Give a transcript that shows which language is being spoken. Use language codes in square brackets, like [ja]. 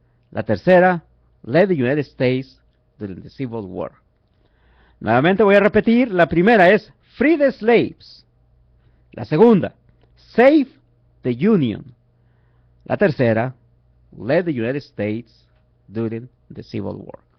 [es] La tercera, [en] led the United States during the Civil War. [es] Nuevamente voy a repetir, la primera es [en] free the slaves. [es] La segunda, [en] save the Union. [es] La tercera, [en] led the United States during the Civil War.